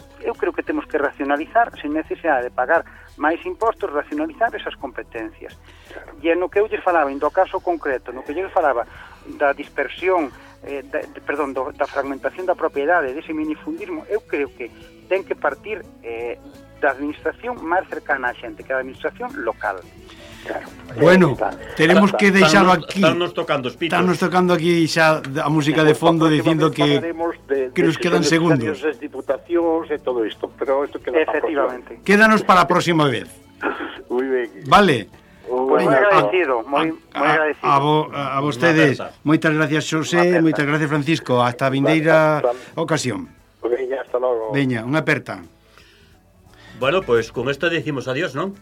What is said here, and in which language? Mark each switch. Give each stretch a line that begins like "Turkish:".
Galician: Eu creo que temos que racionalizar, sin necesidade de pagar máis impostos, racionalizar esas competencias. E é no que eu lle falaba, en do caso concreto, no que eu lle falaba da dispersión, da fragmentación da propiedade, dese minifundismo, eu creo que ten que partir da administración máis cercana á xente, que a administración local. Claro. Bueno, tenemos que deixalo aquí. Están nos tocando aquí xa a música de fondo, dicindo que nos quedan segundos. As diputacións e todo isto, pero isto queda efectivamente. Quédanos para a próxima vez.
Spanish: Muy bien.
Galician: Vale.
Spanish: Pues muy agradecido, muy agradecido.
Galician: A vostedes, moitas gracias José, moitas gracias Francisco, hasta a vindeira ocasión. Veña, hasta logo. Veña, unha aperta.
Spanish: Bueno, pues con esta decimos adiós, ¿no?